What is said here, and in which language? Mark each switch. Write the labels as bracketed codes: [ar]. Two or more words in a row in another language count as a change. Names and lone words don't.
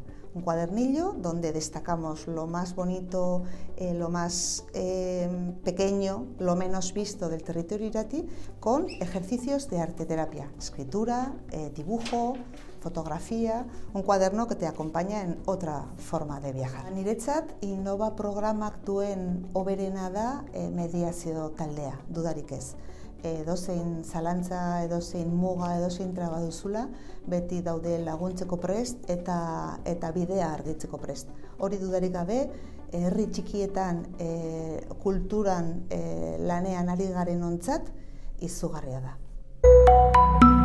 [es] Un cuadernillo donde destacamos lo más bonito, lo más pequeño, lo menos visto del territorio Irati, con ejercicios de arteterapia, escritura, dibujo, fotografía, un cuaderno que te acompaña en otra forma de viajar. [eu] Niretzat, Innova programak duen hoberena da mediazio taldea, dudarik ez. Edozein zalantza, edozein muga, edozein traba duzula, beti daude laguntzeko prest eta bidea argitzeko prest. Hori dudarik gabe, herri txikietan kulturan lanean ari garen ontzat izugarria da.